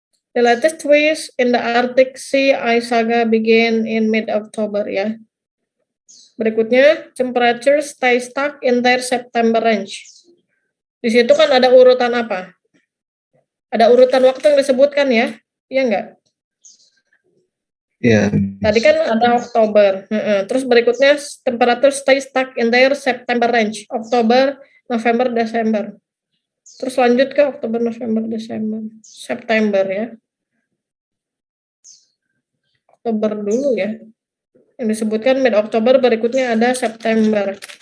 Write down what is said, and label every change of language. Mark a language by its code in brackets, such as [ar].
[en] The latest twist in the Arctic Sea ice saga began in mid-October ya. [id] Berikutnya, [en] temperature stay stuck in their September range. [id] Di situ kan ada urutan apa? Ada urutan waktu yang disebutkan ya? Iya enggak? Iya. Tadi kan ada Oktober. Terus berikutnya, [en] temperature stay stuck in their September range. [id] Oktober, November, Desember. Terus lanjut ke Oktober, November, Desember. September ya. Oktober dulu ya. Yang disebutkan mid-Oktober, berikutnya ada September.